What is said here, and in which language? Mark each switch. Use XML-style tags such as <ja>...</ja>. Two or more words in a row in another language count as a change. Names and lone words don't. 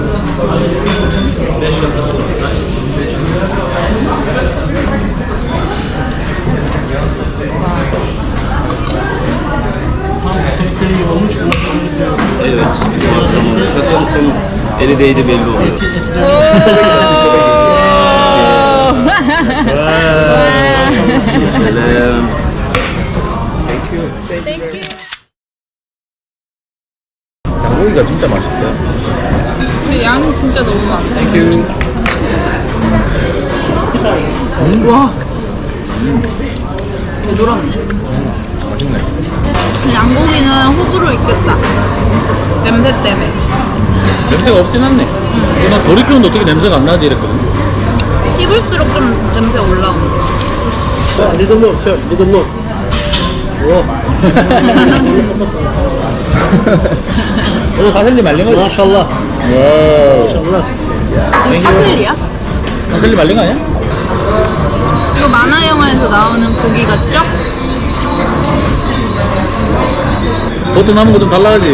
<tr>Evet. Kasap ustanın eli değdi belli oluyor. Selam.</tr> <ko>양고기가 진짜 맛있다. 근데 양이 진짜 너무 많아. 와. 부드럽네. 맛있네. 양고기는 호불호 있겠다. 냄새 때문에. 냄새가 없진 않네. 나 돌이키는데 어떻게 냄새가 안 나지 이랬거든. 씹을수록 좀 냄새 올라오고.</ko> <en>Little more, sir. Little more.</en> <ko>파슬리 말린 거? 마샬라. 이거 파슬리야? 파슬리 말린 거 아니야? 이거 만화 영화에서 나오는 고기 같죠? 버터 남은 거 좀 달라가지.</ko>